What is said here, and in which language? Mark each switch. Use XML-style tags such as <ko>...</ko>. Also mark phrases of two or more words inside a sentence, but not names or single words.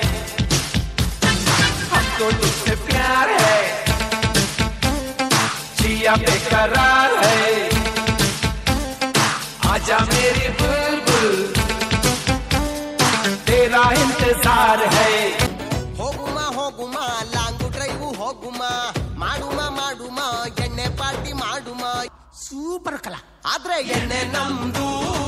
<hi>हमको तुमसे प्यार है, जिया बेकरार है, आजा मेरी बुलबुल तेरा इंतजार है.</hi> <kn>ಹೋಗುಮ</kn> <en>long drive</en> <kn>ಹೋಗುಮ, ಮಾಡುಮ ಎಣ್ಣೆ ಪಾರ್ಟಿ ಮಾಡುಮ. ಸೂಪರ್ ಕಲಾ ಆದ್ರೆ ಎಣ್ಣೆ ನಮ್ದು</kn>